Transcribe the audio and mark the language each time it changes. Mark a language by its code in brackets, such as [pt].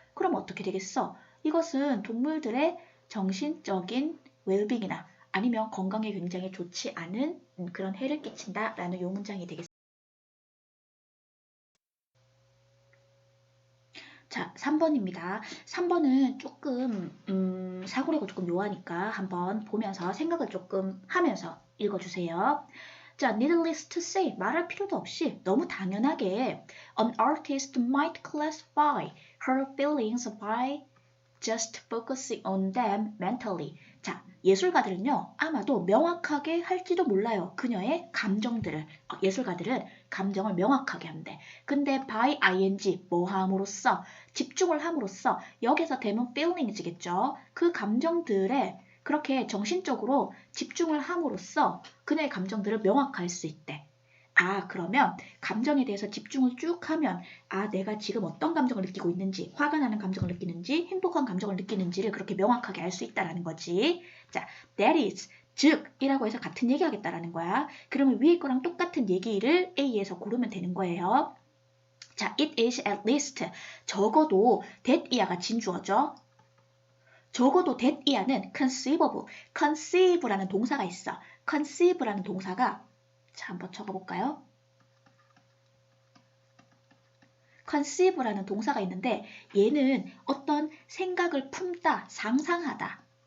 [ko] 그럼 어떻게 되겠어? 이것은 동물들의 정신적인 웰빙이나 아니면 건강에 굉장히 좋지 않은 그런 해를 끼친다라는 요 문장이 되겠습니다. 자, 3번입니다. 3번은 조금 사고력이 조금 묘하니까 한번 보면서 생각을 조금 하면서 읽어주세요. [en] 자, needless to say, [ko] 말할 필요도 없이 너무 당연하게 [en] an artist might classify her feelings by just focusing on them mentally. [ko] 자, 예술가들은요, 아마도 명확하게 할지도 몰라요. 그녀의 감정들을. 예술가들은 감정을 명확하게 한대. 근데 by ing, 뭐 함으로써, 집중을 함으로써, 여기서 대문 feelings겠죠. 그 감정들의 그렇게 정신적으로 집중을 함으로써 그녀의 감정들을 명확할 수 있대. 아, 그러면 감정에 대해서 집중을 쭉 하면 내가 지금 어떤 감정을 느끼고 있는지, 화가 나는 감정을 느끼는지, 행복한 감정을 느끼는지를 그렇게 명확하게 알 수 있다라는 거지. 자, that is, 즉 이라고 해서 같은 얘기 하겠다라는 거야. 그러면 위에 거랑 똑같은 얘기를 A에서 고르면 되는 거예요. 자, [en] it is at least, [ko] 적어도 that이야가 진주어죠. 적어도 that이야는 conceive라는 동사가 있어. conceive라는 동사가, 자, 한번 적어볼까요? conceive라는 동사가 있는데 얘는 어떤 생각을 품다, 상상하다.